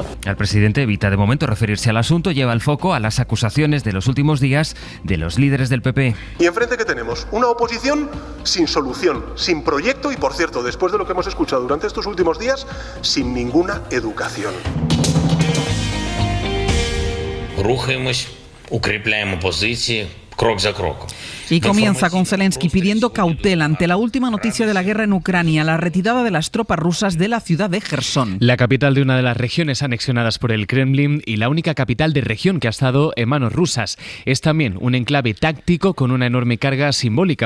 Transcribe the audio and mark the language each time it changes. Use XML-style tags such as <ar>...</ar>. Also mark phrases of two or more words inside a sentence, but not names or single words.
<es>El presidente evita de momento referirse al asunto, lleva el foco a las acusaciones de los últimos días de los líderes del PP. Y enfrente, ¿qué tenemos? Una oposición sin solución, sin proyecto y, por cierto, después de lo que hemos escuchado durante estos últimos días, sin ninguna educación.</es> <uk>Рухаємось, укріпляємо позиції крок за кроком.</uk> <es>Y comienza con Zelensky pidiendo cautela ante la última noticia de la guerra en Ucrania, la retirada de las tropas rusas de la ciudad de Jersón. La capital de una de las regiones anexionadas por el Kremlin y la única capital de región que ha estado en manos rusas. Es también un enclave táctico con una enorme carga simbólica.</es>